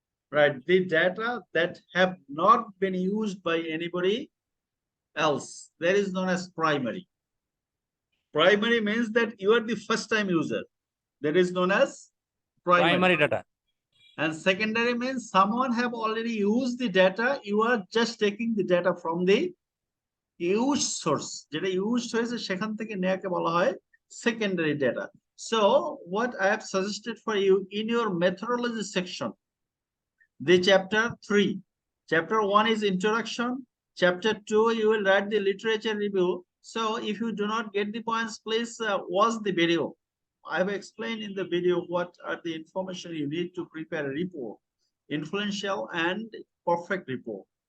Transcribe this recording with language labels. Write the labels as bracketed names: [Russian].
[English] Right, the data that have not been used by anybody else, that is known as primary. Primary means that you are the first time user, that is known as [Bangla] primary data. [English] And secondary means someone have already used the data, you are just taking the data from the used source. [Bangla] যেটা used হয়েছে সেখান থেকে নেয়াকে বলা হয় secondary data. [English] So what I have suggested for you in your methodology section, the chapter 3. Chapter 1 is introduction. Chapter 2, you will write the literature review. So if you do not get the points, please watch the video. I have explained in the video what are the information you need to prepare a report, influential and perfect report.